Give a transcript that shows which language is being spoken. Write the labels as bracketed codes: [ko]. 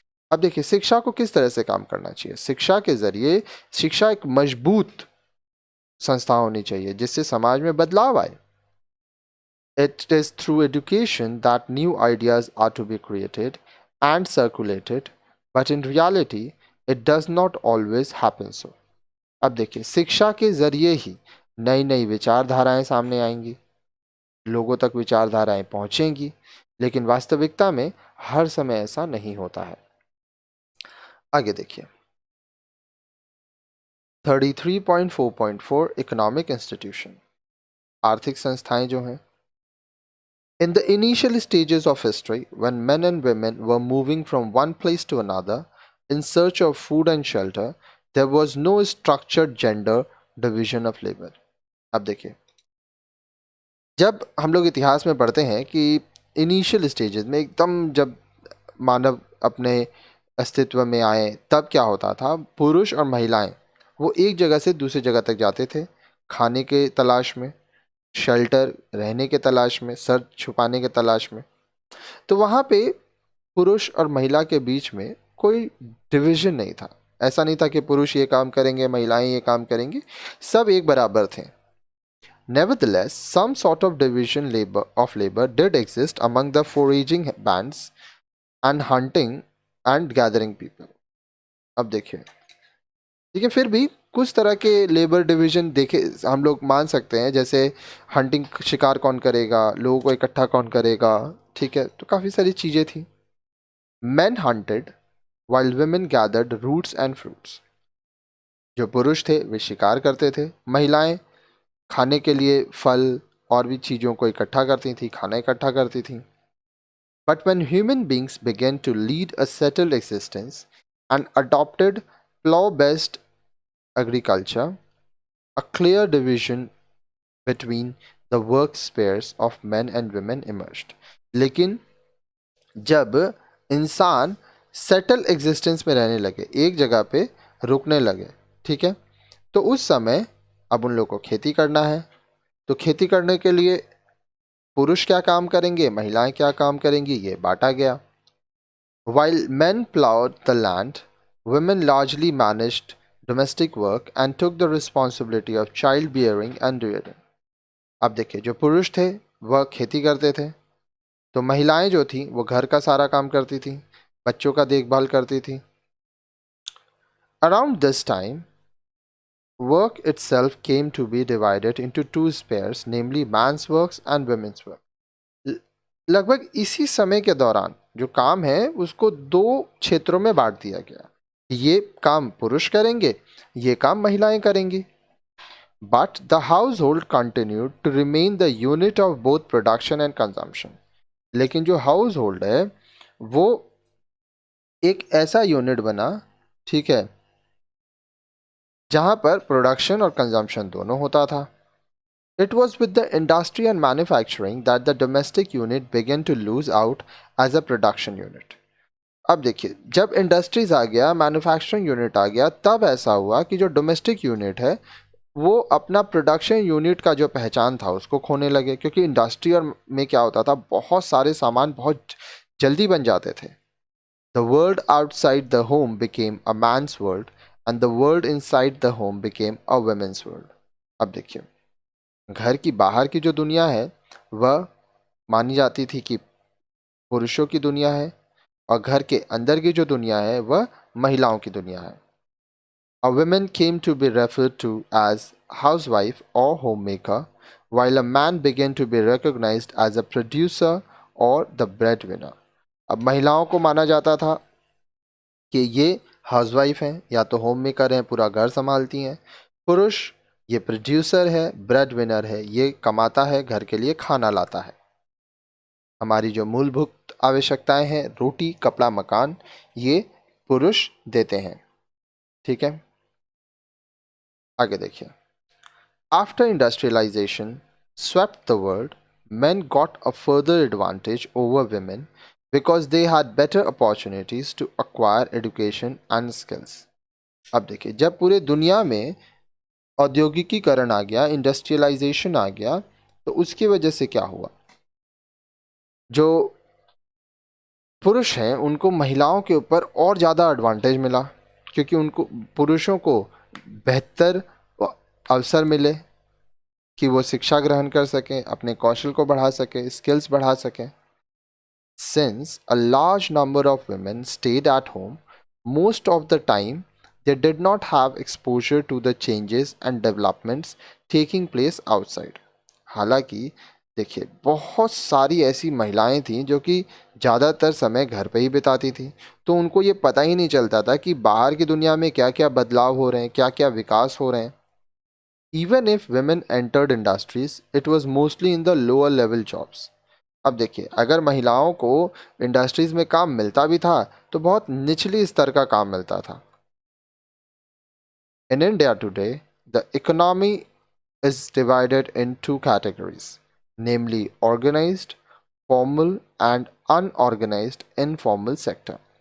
[hi] अब देखिए, शिक्षा को किस तरह से काम करना चाहिए। शिक्षा के जरिए, शिक्षा एक मजबूत संस्था होनी चाहिए जिससे समाज में बदलाव आए। [en] It is through education that new ideas are to be created and circulated, but in reality, it does not always happen so. [hi] अब देखिए, शिक्षा के जरिए ही नई नई विचारधाराएं सामने आएंगी, लोगों तक विचारधाराएं पहुंचेंगी, लेकिन वास्तविकता में हर समय ऐसा नहीं होता है। आगे देखिए, 33.4.4 इकोनॉमिक इंस्टीट्यूशन, आर्थिक संस्थाएं जो हैं। [en] In the initial stages of history, when men and women were moving from one place to another in search of food and shelter, there was no structured gender division of labor. [hi] अब देखिए, जब हम लोग इतिहास में पढ़ते हैं कि इनिशियल स्टेजेस में एकदम जब मानव अपने अस्तित्व में आए तब क्या होता था, पुरुष और महिलाएं वो एक जगह से दूसरी जगह तक जाते थे, खाने के तलाश में, शेल्टर रहने के तलाश में, सर छुपाने के तलाश में। तो वहाँ पे पुरुष और महिला के बीच में कोई डिवीजन नहीं था। ऐसा नहीं था कि पुरुष ये काम करेंगे, महिलाएं ये काम करेंगी, सब एक बराबर थे। [en] Nevertheless, some sort of division of labor did exist among the foraging bands and hunting and gathering people. [hi] अब देखिए, लेकिन फिर भी कुछ तरह के लेबर डिवीजन देखे हम लोग मान सकते हैं, जैसे हंटिंग, शिकार कौन करेगा, लोगों को इकट्ठा कौन करेगा, ठीक है, तो काफ़ी सारी चीज़ें थी। [en] Men hunted while women gathered roots and fruits. [hi] जो पुरुष थे वे शिकार करते थे, महिलाएं खाने के लिए फल और भी चीज़ों को इकट्ठा करती थी, खाना इकट्ठा करती थी. [en] But when human beings began to lead a settled existence and adopted plow based agriculture, a clear division between the work spheres of men and women emerged. [hi] लेकिन जब इंसान सेटल एग्जिस्टेंस में रहने लगे, एक जगह पे रुकने लगे, ठीक है, तो उस समय अब उन लोगों को खेती करना है. तो खेती करने के लिए पुरुष क्या काम करेंगे, महिलाएं क्या काम करेंगी, ये बांटा गया. [en] While men plowed the land, women largely managed domestic work and took the responsibility of childbearing and rearing. [hi] अब देखिए, जो पुरुष थे वह खेती करते थे, तो महिलाएं जो थी वो घर का सारा काम करती थी, बच्चों का देखभाल करती थी. [en] Around this time, work itself came to be divided into two spheres, namely man's works and women's work. [hi] लगभग इसी समय के दौरान जो काम है उसको दो क्षेत्रों में बांट दिया गया. ये काम पुरुष करेंगे, ये काम महिलाएं करेंगी. [en] But the household continued to remain the unit of both production and consumption. [hi] लेकिन जो हाउस होल्ड है वो एक ऐसा यूनिट बना, ठीक है, जहां पर प्रोडक्शन और कंजम्पशन दोनों होता था. [en] It was with the industry and manufacturing that the domestic unit began to lose out as a production unit. [hi] अब देखिए, जब इंडस्ट्रीज आ गया, मैन्युफैक्चरिंग यूनिट आ गया, तब ऐसा हुआ कि जो डोमेस्टिक यूनिट है वो अपना प्रोडक्शन यूनिट का जो पहचान था उसको खोने लगे, क्योंकि इंडस्ट्री और में क्या होता था, बहुत सारे सामान बहुत जल्दी बन जाते थे. [en] The world outside the home became a man's world and the world inside the home became a women's world. [hi] अब देखिए, घर की बाहर की जो दुनिया है वह मानी जाती थी कि पुरुषों की दुनिया है, और घर के अंदर की जो दुनिया है वह महिलाओं की दुनिया है. [en] A woman came to be referred to as housewife or homemaker, while a man began to be recognized as a producer or the breadwinner. [hi] अब महिलाओं को माना जाता था कि ये हाउसवाइफ हैं या तो होम मेकर हैं, पूरा घर संभालती हैं. पुरुष ये प्रोड्यूसर है, ब्रेड विनर है, ये कमाता है, घर के लिए खाना लाता है. हमारी जो मूलभूत आवश्यकताएं हैं, रोटी कपड़ा मकान, ये पुरुष देते हैं. ठीक है, आगे देखिए. [en] After industrialization swept the world, men got a further advantage over women because they had better opportunities to acquire education and skills. [hi] अब देखिए, जब पूरे दुनिया में औद्योगिकीकरण आ गया, इंडस्ट्रियलाइजेशन आ गया, तो उसकी वजह से क्या हुआ, जो पुरुष हैं उनको महिलाओं के ऊपर और ज़्यादा एडवांटेज मिला, क्योंकि उनको पुरुषों को बेहतर अवसर मिले कि वो शिक्षा ग्रहण कर सकें, अपने कौशल को बढ़ा सकें, स्किल्स बढ़ा सकें. [en] Since a large number of women stayed at home most of the time, they did not have exposure to the changes and developments taking place outside. [hi] हालांकि देखिए, बहुत सारी ऐसी महिलाएं थीं जो कि ज़्यादातर समय घर पे ही बिताती थी, तो उनको ये पता ही नहीं चलता था कि बाहर की दुनिया में क्या क्या बदलाव हो रहे हैं, क्या क्या विकास हो रहे हैं. [en] Even if women entered industries, it was mostly in the lower level jobs. [hi] अब देखिए, अगर महिलाओं को इंडस्ट्रीज में काम मिलता भी था तो बहुत निचली स्तर का काम मिलता था. [en] In India today the economy is divided in two categories, namely organised, formal and unorganised informal sector.